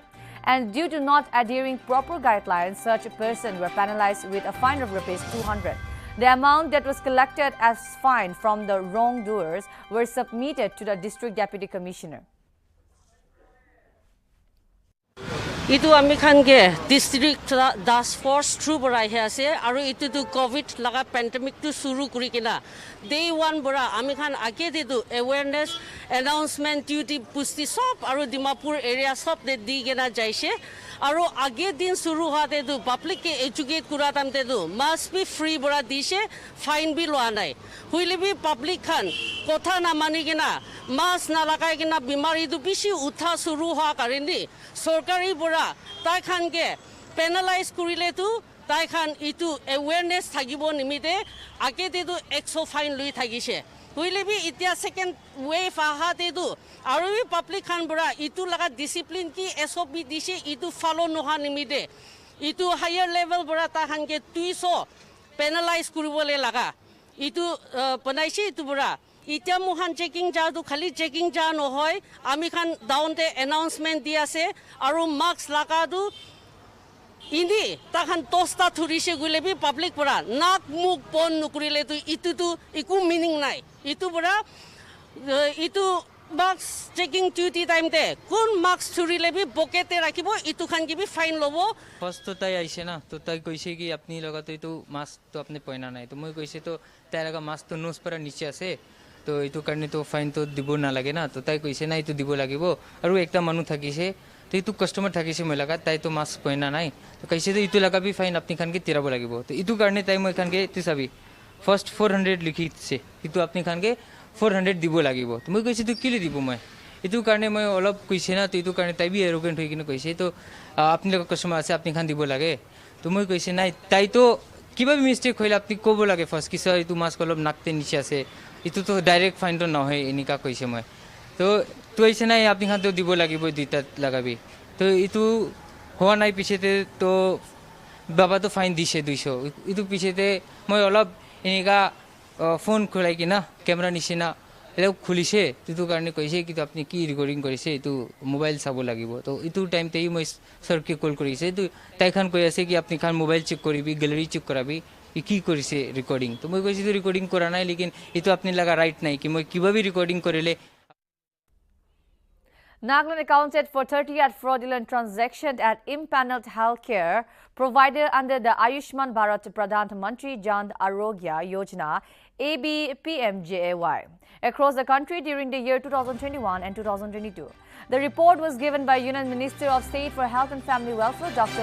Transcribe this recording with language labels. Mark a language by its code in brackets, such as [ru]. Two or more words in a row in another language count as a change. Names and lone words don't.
[en] And due to not adhering proper guidelines, such a person were penalized with a fine of ₹200. The amount that was collected as fine from the wrongdoers were submitted to the District Deputy Commissioner. [nag] Itu ami khan ge [en] district task force [nag] through bora he ase aru itu tu covid laga pandemic tu suru kuri kina [en] day one [nag] bora ami khan age de tu [en] awareness announcement duty [nag] pusti sob aru Dimapur area sob de di gena jaise aru age din suru hate tu public ke educate kura tamte tu [en] must be free [nag] bora dise fine bi lo anai huile bi public khan kotha na mani kina mask na lagai kina bimari tu bishi utha suru ha karini sorkari bora tai khan ke penalize kurile tu tai khan itu awareness thagibo nimite age te tu 100 fine lui thagise huile bi itia [en] second wave [nag] aha te tu aru bi public khan bora itu laga discipline ki SOP dise itu follow noha nimite itu [en] higher level [nag] bora ta khan ke 200 penalize kuribole laga itu panaisi itu bora itia muhan checking ja tu khali checking ja no hoy ami khan down te announcement di ase aru mask laga tu indi ta khan tosta thurise gule bi public pora nak muk pon nukurile tu itu tu iku meaning nai itu bora itu [en] mask checking duty time [nag] te kun mask thurile bi pocket e rakhibo itu khan ki bi fine lobo first to tai aise na to tai koise ki apni laga to itu mask to apne pehna nai to moi koise to tai laga mask to nose para niche ase to itu karne to fine to dibo na lage na to tai koise na itu dibo lagibo aru ekta manu thakise to itu customer thakise moi laga tai to mask pehna nai to kaise to itu laga bi fine apni khan ke tirabo lagibo to itu karne tai moi khan ke tisabi first 400 likhi se itu apni khan ke 400 dibo lagibo to moi koise to kile dibo moi itu karne moi olop koise na to itu karne tai bi arrogant hoi kine koise to apni laga customer ase apni khan dibo lage to moi koise nai tai to kiba bi mistake hoile apni kobo lage first kisa itu mask olop nakte niche ase itu to direct fine to na hoy enika koise moi to aise nai apni khan to dibo lagibo dita lagabi to itu howa nai pichete to baba to fine dise 200 itu pichete moi olop enika phone khulai kina camera nisina ele khulise itu karne koise ki to apni ki recording korise itu mobile sabo lagibo to itu time te moi sir ke call korise to tai khan koi ase ki apni khan mobile check koribi gallery check korabi ki korise recording to moi koise to recording kora nai lekin itu apni laga right nai ki moi kibabi recording korele. [en] Nagaland accounted for 30 fraudulent transactions at impaneled healthcare provider under the Ayushman Bharat Pradhan Mantri Jan Arogya Yojana ABPMJAY across the country during the year 2021 and 2022. The report was given by Union Minister of State for Health and Family Welfare Dr.